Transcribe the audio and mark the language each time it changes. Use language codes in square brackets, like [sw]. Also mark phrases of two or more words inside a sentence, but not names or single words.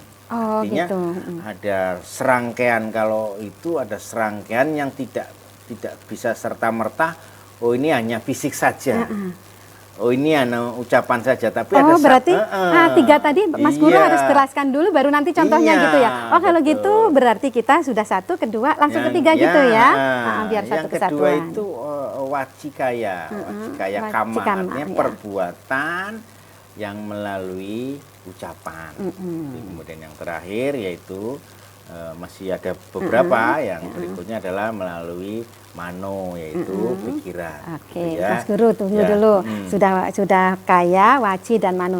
[id] Artinya ada serangkaian, kalau itu ada serangkaian yang tidak bisa serta-merta, oh ini hanya fisik saja. Oh ini ucapan saja, tapi ada berarti tiga tadi Mas Guru harus jelaskan dulu baru nanti contohnya gitu ya. Oh kalau gitu berarti kita sudah satu, kedua, langsung ketiga gitu ya. Biar satu kesatuan. Yang kedua itu wacikaya, [pi] wacikaya kama, [id] artinya perbuatan yang melalui ucapan. Kemudian yang terakhir yaitu masih ada beberapa, yang berikutnya adalah melalui mano, yaitu pikiran. Oke, Mas Guru tunggu dulu. Sudah kaya, waci dan mano.